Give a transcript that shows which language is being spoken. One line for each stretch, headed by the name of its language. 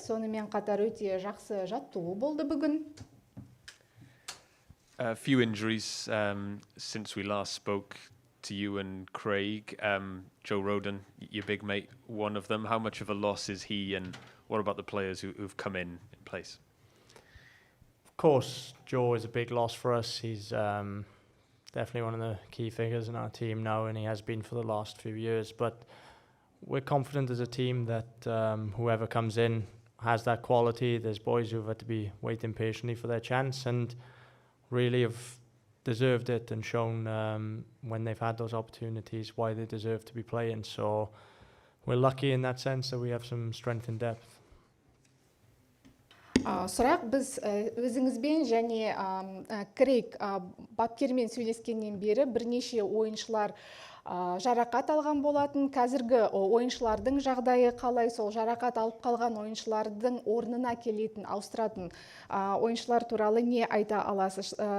Kazakh: Сонымен қатар өте жақсы жаттығу болды бүгін.
English: A few injuries since we last spoke to you and Craig. Joe Roden, your big mate, one of them. How much of a loss is he, and what about the players who've come in place? Of course, Joe is a big loss for us. He's definitely one of the key figures in our team now, and he has been for the last few years. But we're confident as a team that whoever comes in has that quality. There's boys who've had to be waiting patiently for their chance and really have deserved it and shown when they've had those opportunities why they deserve to be playing. So we're lucky in that sense that we have some strength in depth.
Kazakh: Сұрақ, біз өзіңізбен және Крейг бапкермен сөйлескеннен бері бірнеше ойыншылар жарақат алған болатын. Қазіргі ойыншылардың жағдайы қалай, сол жарақат алып қалған ойыншылардың орнына келетін, ауыстыратын ойыншылар туралы не айта аласыз?